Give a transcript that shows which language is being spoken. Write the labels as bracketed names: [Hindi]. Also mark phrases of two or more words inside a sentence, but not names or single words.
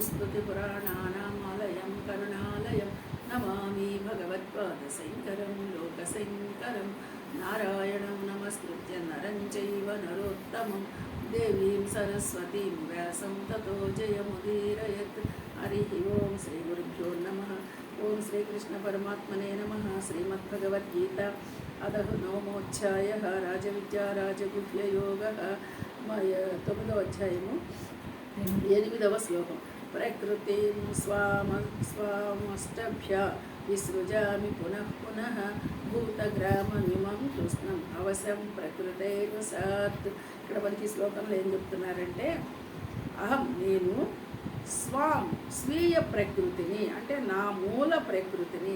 [Sanskrit] स्मृतिपुराणानामालयं करुणालयं नमामि भगवत्पादशङ्करं लोकशङ्करं नारायणं नमस्कृत्य नरं चैव नरोत्तमं देवीं सरस्वतीं व्यासं ततो जयमुदीरयेत्। हरिः ओं श्रीगुरुभ्यो नमः। ओं श्रीकृष्णपरमात्मने नमः। श्रीमद्भगवद्गीता अतः नवमोऽध्यायः राजविद्या राजगुह्ययोगः। [Telugu] 9వ అధ్యాయము 8వ శ్లోకం। [Sanskrit] ప్రకృతిం స్వామష్టభ్య విసృజామి పునః పునః భూతగ్రామమిమం కృష్ణం అవశం ప్రకృతైర్వశాత్. [Telugu] ఇక్కడ మనకి శ్లోకంలో ఏం చెప్తున్నారంటే, నేను స్వీయ ప్రకృతిని, అంటే నా మూల ప్రకృతిని.